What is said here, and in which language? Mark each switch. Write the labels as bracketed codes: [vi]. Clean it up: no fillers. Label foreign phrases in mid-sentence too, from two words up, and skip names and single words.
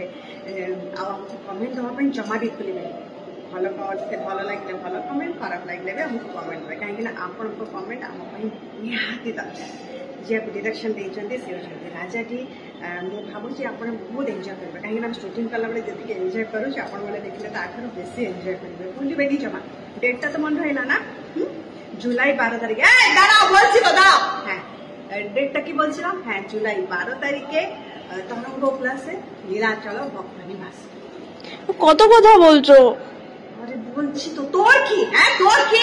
[or] ଆଉ ଆମକୁ କମେଣ୍ଟ ଦେବା ପାଇଁ ଜମା ବି ଭୁଲିବେନି। ଭଲ ଲାଗିଲେ ଭଲ କମେଣ୍ଟ, ଖରାପ ଲାଗିଲେ ବି ଆମକୁ କମେଣ୍ଟ ଦେବେ, କାହିଁକିନା ଆପଣଙ୍କ କମେଣ୍ଟ ଆମ ପାଇଁ ନିହାତି ଦରକାର। ଯିଏକୁ ଡିରେକ୍ସନ୍ ଦେଇଛନ୍ତି ସେ ହେଉଛନ୍ତି ରାଜାଟି। ମୁଁ ଭାବୁଛି ଆପଣ ବହୁତ ଏନ୍ଜୟ କରିବେ, କାହିଁକିନା ଆମେ ସୁଟିଂ କଲାବେଳେ ଯେତିକି ଏନ୍ଜୟ କରୁଛୁ, ଆପଣମାନେ ଦେଖିଲେ ତାଠାରୁ ବେଶୀ ଏନ୍ଜୟ କରିବେ। [bn] ভুলবেনি জমা। ডেটটা তো মনে হয় না? জুলাই 12 তারিখে। দাঁড়াও, বলছি তো, দাঁড়াও। হ্যাঁ, ডেটটা কি বলছিলাম? হ্যাঁ, জুলাই 12 তারিখে তরঙ্গ প্লাসে নীলাচল ভক্ত নিবাস। কত কথা বলছো? আরে বলছি তো, তোর কি? হ্যাঁ, তোর কি?